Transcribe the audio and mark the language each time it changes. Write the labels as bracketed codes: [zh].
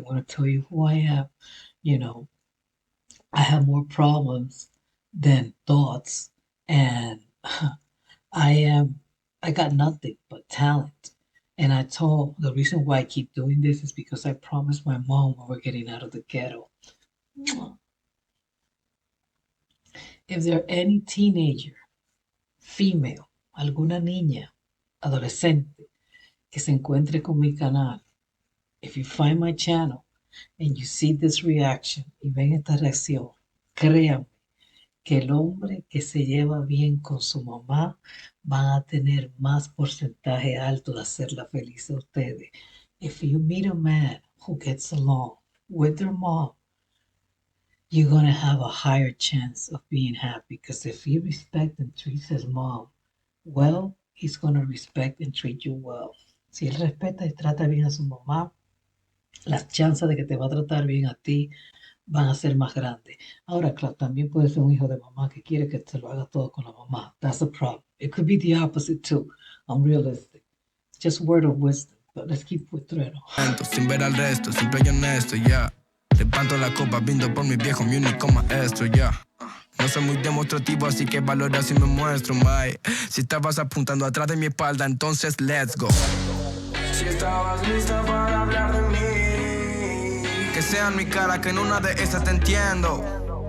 [en] I want to tell you who I am. You know, I have more problems than thoughts. And I got nothing but talent. And I told the reason why I keep doing this is because I promised my mom when we're getting out of the ghetto. If there any teenager, female, [es] alguna niña, adolescente que se encuentre con mi canal, [en] if you find my channel and you see this reaction [es] y ven esta reacción, créanme que el hombre que se lleva bien con su mamá va a tener más porcentaje alto de hacerla feliz a ustedes. [en] If you meet a man who gets along with their mom, you're going to have a higher chance of being happy because if he respects and treats his mom well, he's going to respect and treat you well. [es] Si él respeta y trata bien a su mamá, las chances de que te va a tratar bien a ti van a ser más grandes. Ahora, claro, también puede ser un hijo de mamá que quiere que te lo haga todo con la mamá. [en] That's a problem. It could be the opposite too. I'm realistic. Just word of wisdom. But let's keep with Trueno. [es] Sin ver al resto, simple y honesto, ya. Levanto la copa, brindo por mi viejo, mi único maestro, ya. No soy muy demostrativo, así que valora si me muestro, my. Si estabas apuntando atrás de mi espalda, entonces [en] let's go. [es] Si estabas lista para hablar de mí, que sea en mi cara, que en una de esas te entiendo.